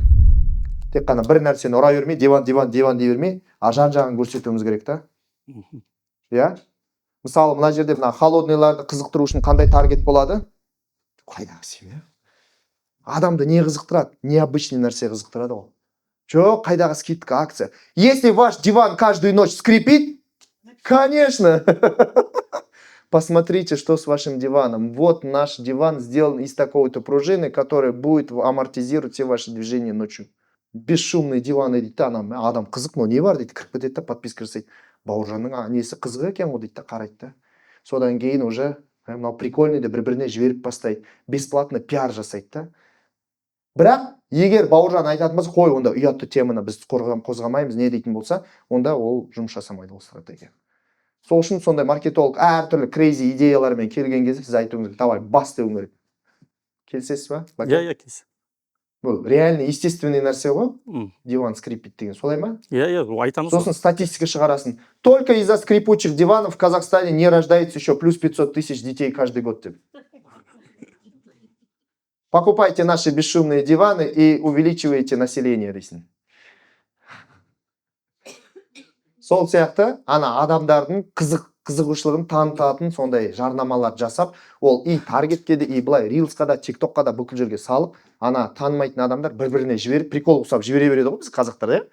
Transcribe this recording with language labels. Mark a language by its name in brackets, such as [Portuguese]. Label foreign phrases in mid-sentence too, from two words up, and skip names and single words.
[Kazakh] Тек қана бір нәрсені ұра бермей, диван дей бермей, жан-жағын көрсетуіміз керек та. Иә? Мысалы, мына жерде мына холодныйларды қызықтыру үшін қандай таргет болады? Қайдағы семья? Адамды не қызықтырады? Необычный нәрсе қызықтырады ол. Жоқ, қайдағы скидка, акция. [Russian] Если ваш диван каждую ночь скрипит, конечно. Посмотрите, что с вашим диваном. Вот наш диван сделан из такой-то пружины, которая будет амортизировать все ваши движения ночью. Бесшумный диван [Kazakh] дейді, адам қызық, но не бар дейді, кіріп кетеді да, подписка жасайды. Бауыржанның несі қызық екен ғой дейді, қарайды да. Содан кейін уже мынау прикольный де бір-біріне жіберіп бастайды. Бесплатно пиар жасайды да. Бірақ егер Бауыржан айтатын болса, қой, онда ұятты теманы біз қозғамаймыз, не дейтін болса, онда ол жұмыс жасамайды, ол стратегия. Сол үшін сондай маркетолог әртүрлі крейзи идеялармен келген кезде сіз айтуыңыз керек, давай бас деуің керек. Келісесіз ба? Иә, келісемін. Бұл [Russian] реально естественный [Kazakh] нәрсе ғой, [Russian] диван скрипит [Kazakh] деген, солай ма? Иә, айтамыз. Сосын статистика шығарасын. [Russian] Только из-за скрипучих диванов в Казахстане не рождается еще плюс 500 тысяч детей каждый год. Покупайте наши бесшумные диваны и увеличивайте население [Kazakh] дейсің. Сол сияқты ана адамдардың қызығушылығын танытатын сондай жарнамалар жасап, ол и таргетке де, и былай рилсқа да, тиктокқа да бүкіл жерге салып, ана танымайтын адамдар бір-біріне жіберіп, прикол ұқсап жібере береді ғой біз қазақтар, иә?